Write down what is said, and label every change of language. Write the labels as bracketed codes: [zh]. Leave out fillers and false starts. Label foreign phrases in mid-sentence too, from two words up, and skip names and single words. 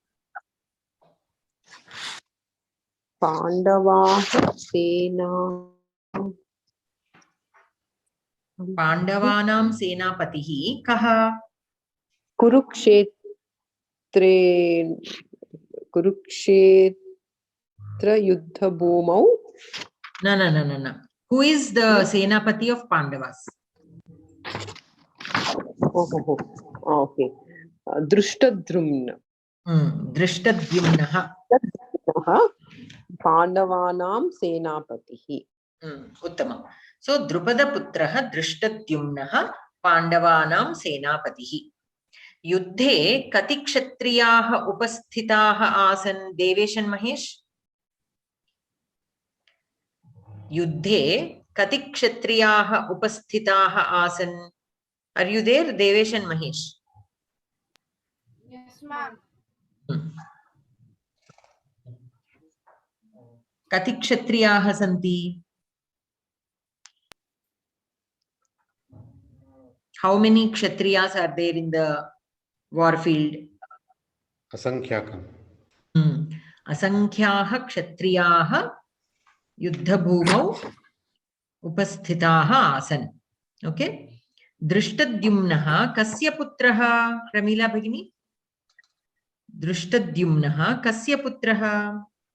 [sa] पाण्डवाः सेना. पाण्डवानां सेनापतिः कः? कुरुक्षेत्र युद्ध भूमौ. [en] No. Who is the Senapati of Pandavas? Okay. [sa] Drishtadrumna. Drishtadhyumnaha. पाण्डवानां सेनापतिः. Uttama. So द्रुपद पुत्रः धृष्टद्युम्नः पाण्डवानां सेनापतिः. युद्धे कति क्षत्रियाः उपस्थिताः आसन्. [en] Devesh and Mahesh? [sa] युद्धे कति क्षत्रियाः उपस्थिताः आसन्. [en] Are you there, Devesh and Mahesh? Yes, ma'am. [sa] कति क्षत्रियाः सन्ति. [en] How many Kshatriyas are there in the war field? [sa] Asankhyakan. असङ्ख्याः क्षत्रियाः युद्ध भूमौ उपस्थिताः आसन्. Okay. धृष्टद्युम्नः कस्य पुत्रः. रमिला भगिनी. धृष्टद्युम्नः कस्य पुत्रः.